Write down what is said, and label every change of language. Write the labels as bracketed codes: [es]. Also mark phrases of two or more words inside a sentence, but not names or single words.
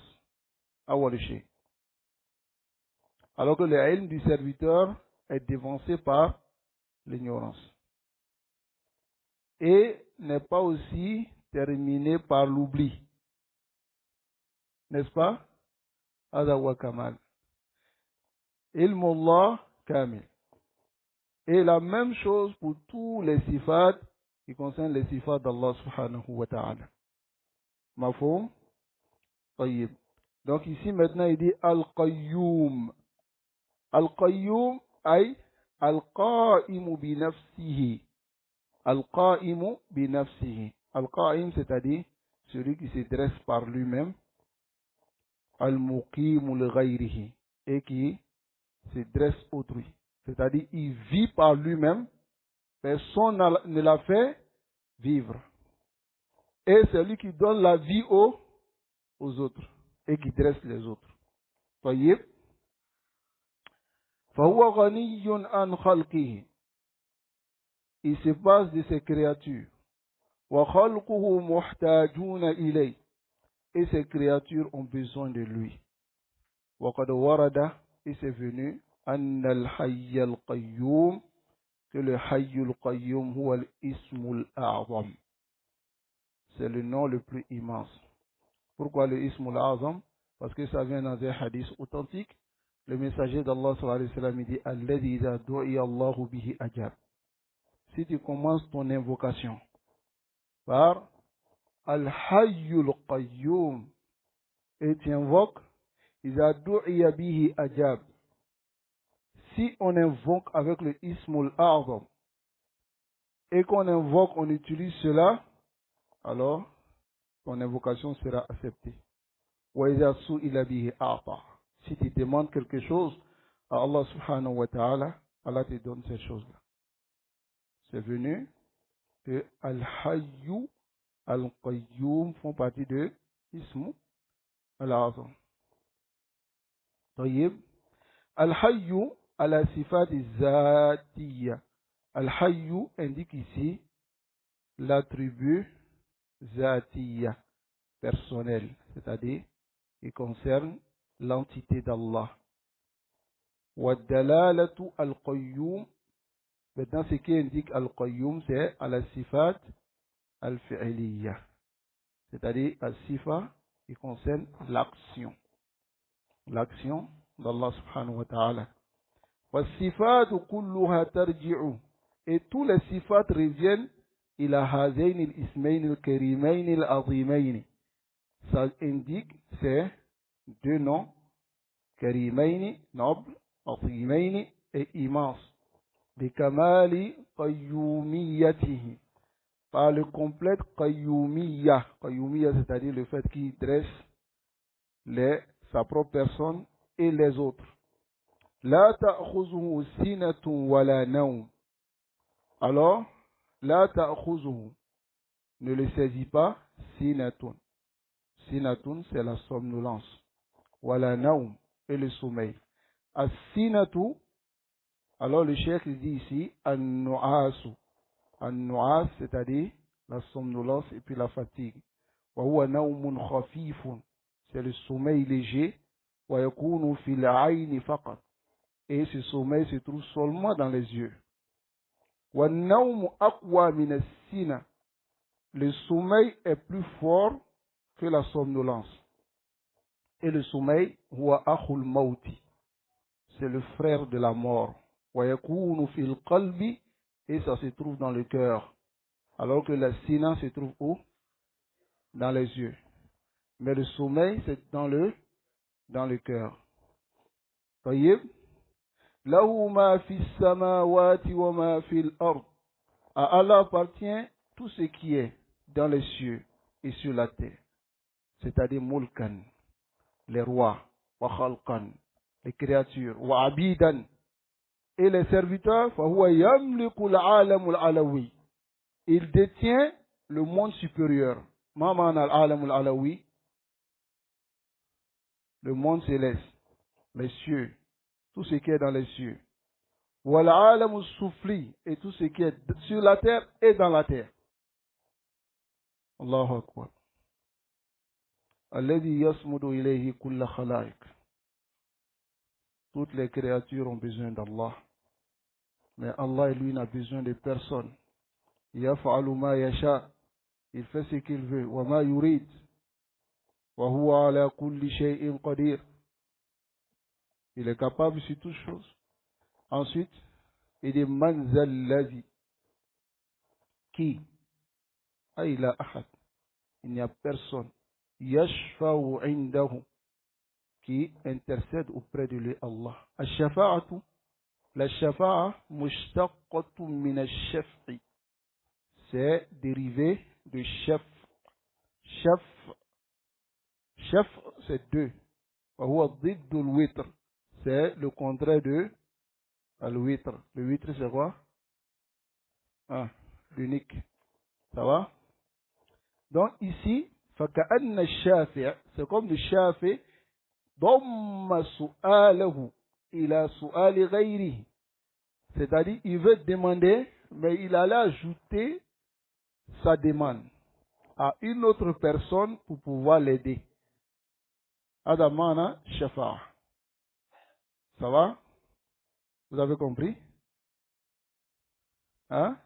[fr] Awaliché. Alors que le ilm du serviteur est dévancé par l'ignorance. Et n'est pas aussi terminé par l'oubli. N'est-ce pas? [ar] هذا وكمال. علم الله كامل. [fr] Et la même chose pour tous les sifats qui concernent les sifats d'Allah [ar] سبحانه وتعالى. مفهوم؟ طيب. [fr] Donc ici maintenant il dit Al-Qayyum. [ar] القيوم أي القائم بنفسه. القائم بنفسه. [fr] Al-Qa'im c'est-à-dire celui qui se dresse par lui-même. [ar] المقيم لغيره. [fr] Et qui se dresse autrui. C'est-à-dire il vit par lui-même. Personne ne l'a fait vivre. Et c'est lui qui donne la vie aux autres et qui dresse les autres. [ar] طيب. فهو غني عن خلقه. [fr] Il se passe de ses créatures. [ar] وخلقه محتاجون إليه. [fr] Et ces créatures ont besoin de lui. [ar] وقد ورد, [fr] et c'est venu, [ar] أن الحي القيوم, que le حي القيوم هو الاسم الأعظم. [fr] C'est le nom le plus immense. Pourquoi le [ar] الاسم الأعظم? [fr] Parce que ça vient dans un hadith authentique. Le messager d'Allah [ar] صلى الله عليه وسلم [fr] dit [ar] الذي إذا دعي الله به أجاب. [fr] Si tu commences ton invocation par [ar] الحي القيوم [fr] et tu invoques [ar] إذا دعي به أجاب. [fr] Si on invoque avec le [ar] الاسم الأعظم [fr] et qu'on invoque, on utilise cela, alors ton invocation sera acceptée. Si tu demandes quelque chose à Allah [ar] سبحانه وتعالى, [fr] Allah te donne cette chose-là. C'est venu que [ar] الحي، القيوم [fr] font partie de [ar] اسم الأعظم. طيب. الحي على صفة ذاتية. [fr] Al-Hayyu indique ici l'attribut zatiyya, personnel, c'est-à-dire il concerne l'entité d'Allah. [ar] والدلالة القيوم. [fr] Maintenant, ce qui indique al-qayyum, c'est [ar] الصفات الفعلية. [fr] C'est-à-dire al-sifa qui concerne l'action. L'action d'Allah [ar] سبحانه وتعالى. والصفات كلها ترجع. [fr] Et tous les sifat reviennent [ar] إلى هذين الاسمين الكريمين العظيمين. [fr] Ça indique ces deux noms, كريمين, nobles, عظيمين et immenses. [ar] بكمال قيوميته. [fr] Par le complète qayyumiyya. Qayyumiyya, c'est-à-dire le fait qu'il dresse sa propre personne et les autres. [ar] لا تأخذه سنة ولا نوم. [fr] Alors, [ar] لا تأخذه [fr] ne le saisit pas sinatun. Sinatun, c'est la somnolence. [ar] ولا نوم, [fr] et le sommeil. As-sinatu, alors le cheikh dit ici, [ar] an-nu'asu. An-nu'as, [fr] c'est-à-dire la somnolence et puis la fatigue. [ar] وهو نوم خفيف. [fr] C'est le sommeil léger. [ar] ويكون في العين فقط. [fr] Et ce sommeil se trouve seulement dans les yeux. [ar] وَالنَّوْمُ أَقْوَى مِنَ السِّنَةِ. [fr] Le sommeil est plus fort que la somnolence. Et le sommeil, [ar] هُوَ أَخُ الْمَوْتِ. [fr] C'est le frère de la mort. [ar] وَيَكُونُ فِي الْقَلْبِ. [fr] Et ça se trouve dans le cœur. Alors que la sina se trouve où? Dans les yeux. Mais le sommeil, c'est dans le cœur. [ar] طيب. له ما في السماوات وما في الأرض. [fr] À Allah appartient tout ce qui est dans les cieux et sur la terre. C'est-à-dire mulkan, les rois, [ar] وخلقا, [fr] les créatures, [ar] وعبيدا, [fr] et les serviteurs, [ar] فهو يملك العالم العلوي. [fr] Il détient le monde supérieur. [ar] ما معنى العالم العلوي? [fr] Le monde céleste, les cieux, tout ce qui est dans les cieux. [ar] والعالم السفلي, [fr] et tout ce qui est sur la terre et dans la terre. [ar] الله أكبر. الذي يصمد إليه كل الخلائق. [fr] Toutes les créatures ont besoin d'Allah. Mais Allah, lui, n'a besoin de personne. [ar] يفعل ما يشاء. [fr] Il fait ce qu'il veut. [ar] وما يريد. وهو على كل شيء قدير. [fr] Il est capable sur toutes choses. Ensuite, il dit [ar] من ذا الذي. [fr] Qui? Aïla ahad. Il n'y a personne. [ar] يشفع عنده. [fr] Qui intercède auprès de lui, Allah. [ar] Al-shafa'atu. La شفاعة مشتقة من الشفع. [fr] C'est dérivé de shaf. Shaf, c'est deux. [ar] وهو ضد الوتر. [fr] C'est le contraire de al-witr. Le witr, c'est quoi? L'unique. Ça va? Donc ici, [ar] فكأن الشافع, [fr] c'est comme le shafi, [ar] ضم سؤاله إلى سؤال غيره. [fr] C'est-à-dire, il veut demander, mais il allait ajouter sa demande à une autre personne pour pouvoir l'aider. Adamana shafa'a. Ça va? Vous avez compris? Hein?